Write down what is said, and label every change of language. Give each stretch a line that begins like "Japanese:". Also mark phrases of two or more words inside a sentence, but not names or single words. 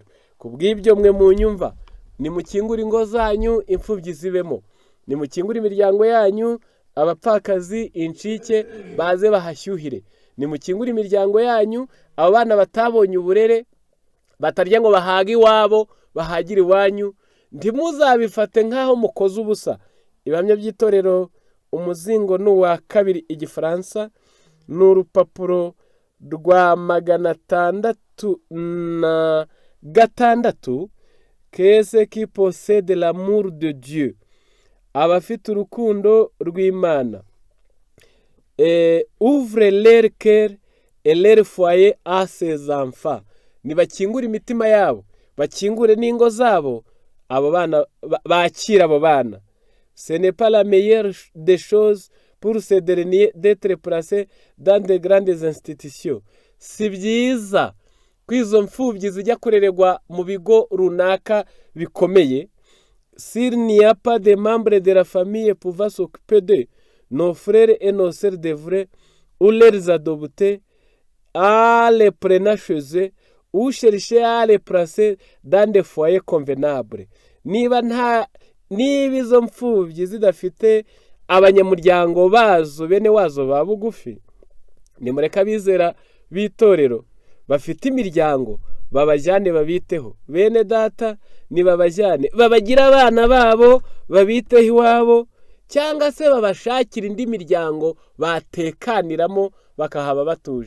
Kinyarwanda: Kubw'ibyo mwe mu nyumva, nimukingure ingo zanyu imfubyi zibemo, nimukingure imiryango yanyu abapfakazi incike baze bahashyuhire, nimukingure imiryango yanyu abo bana batabonye uburere batarya ngo bahage iwabo bahagire iwanyu, ntimuzabifate nk'aho mukoze ubusa. Ibihamya by'itorero umuzingo ni uwa 2 Igifaransa, ni urupapuro rwa 606.
French: Qu'est-ce qui possède l'amour de Dieu?
Kinyarwanda: Abafite urukundo rw'Imana.
French: Ouvre leur cœur et leur foyer à ses enfants.
Kinyarwanda: Nibakingure imitima yabo, bakingure n'ingo zabo, abo bana bakira abo bana.
French: Ce n'est pas la meilleure des choses pour ces derniers d'être placés dans de grandes institutions.
Kinyarwanda: Si byiza kwizo mfubyi zijya kurererwa mu bigo runaka bikomeye.
French: S'il n'y a pas de membres de la famille pouvant s'occuper d'eux, nos frères et nos sœurs devraient ou les adopter à les prendre chez eux ou chercher à les placer dans des foyers convenables.
Kinyarwanda: Niba izo mfubyi zidafite abanyamuryango bazo bene wazo ba bugufi, nimureka bizera b'itorero bafite imiryango babajyane babiteho. Bene data nibabajyane babagira abana babo babiteho iwabo, cyangwa se babashakira indi miryango batekaniramo bakahaba batuje.